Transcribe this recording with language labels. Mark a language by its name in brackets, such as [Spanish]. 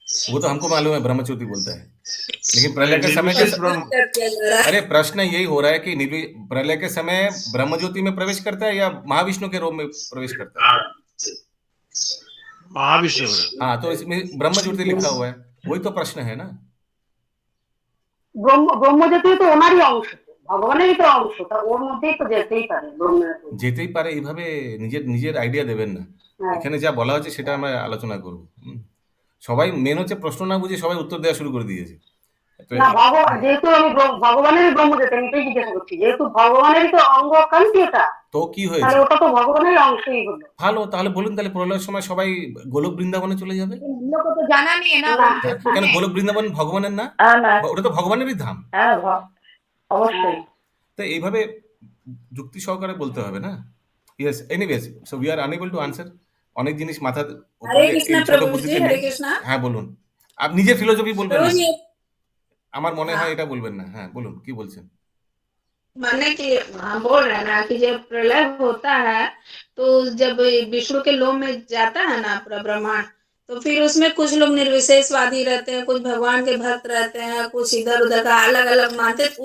[Hindi] वो तो हमको मालूम है ब्रह्म ज्योति बोलता है, लेकिन प्रलय के समय अरे प्रश्न यही हो रहा है कि प्रलय के समय ब्रह्म ज्योति में प्रवेश करता है या महाविष्णु के रूप में प्रवेश करता है? महाविष्णु। हाँ, तो इसमें ब्रह्म ज्योति लिखा हुआ है, वही तो प्रश्न है ना। [Bangla] ব্রহ্মজ্যোতি তো ওনারই অংশ, ভগবানেরই তো অংশ, তা ওর মধ্যেই তো যেতেই পারে যেতেই পারে, এইভাবে নিজের আইডিয়া দেবেন না। এখানে যা বলা হচ্ছে সেটা আমরা আলোচনা করব। সবাই মেন হচ্ছে প্রশ্ন না বুঝে সবাই উত্তর দেওয়া শুরু করে দিয়েছে। না, যেহেতু আমি ভগবানেরই ব্রহ্মজ্যোতি, আমি এটাই জিজ্ঞাসা করছি, যেহেতু ভগবানেরই তো অঙ্গ কান্তি ওটা, তো কি হয়েছে? তাহলে ওটা তো ভগবানের অংশই হলো। ভালো, তাহলে বলুন, তাহলে প্রলয়ের সময় সবাই গোলক বৃন্দাবনে চলে যাবে? [Hindi] हम लोग को तो जाना नहीं है ना। [Bangla] কেন গোলক বৃন্দাবন ভগবানের না? ওটা তো ভগবানেরই ধাম। অবশ্যই। তো এইভাবে যুক্তি সহকারে বলতে হবে না। [English] Yes, anyways, so we are unable to answer. [Bangla] অনেক জিনিস মাথা [Hindi] हरे कृष्णा प्रभु जी, हरे कृष्णा। [Bangla] হ্যাঁ বলুন, আপনি নিজের ফিলোসফি বলবেন [Hindi] प्रभु [Bangla] না, [Hindi] जी, [Bangla] আমার মনে হয় এটা বলবেন না। হ্যাঁ বলুন, কি বলছেন? [Hindi] माने कि हम बोल रहे हैं ना कि जब प्रलय होता है तो जब विष्णु के लोक में जाता है ना पूरा ब्रह्मांड, तो फिर उसमें कुछ लोग निर्विशेषवादी रहते हैं, कुछ भगवान के भक्त रहते हैं, कुछ इधर उधर का अलग अलग मानते हैं।